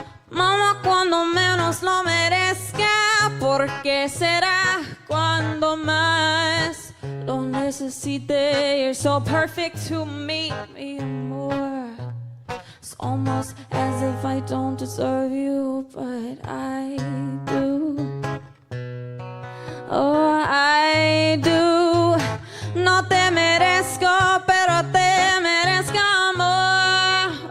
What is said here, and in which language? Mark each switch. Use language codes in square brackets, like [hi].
[es] Mama, cuando menos lo merezca, porque será cuando más lo necesite. [en] You're so perfect to me, [es] mi amor. [en] It's almost as if I don't deserve you, but I do. Oh, I do. [es] No te merezco, pero te merezco amor.